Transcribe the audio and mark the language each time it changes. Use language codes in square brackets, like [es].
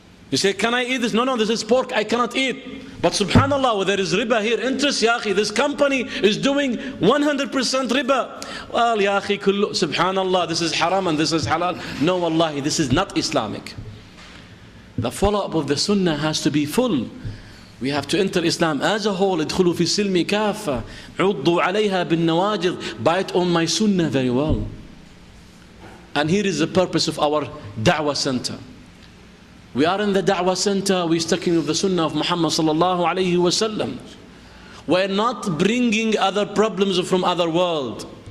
[en] You say, can I eat this? No, this is pork, I cannot eat. But subhanallah, where there is riba here, interest, ya akhi, this company is doing 100% riba. Well, ya akhi, subhanallah, this is haram and this is halal. No, wallahi, this is not Islamic. The follow-up of the sunnah has to be full. We have to enter Islam as a whole. [ar] ادخلوا في السلم كافة عضوا عليها بالنواجذ. [en] Bite on my sunnah very well. And here is the purpose of our da'wah center. We are in the da'wah center. We're sticking with the sunnah of Muhammad sallallahu alayhi wasallam. We're not bringing other problems from other world.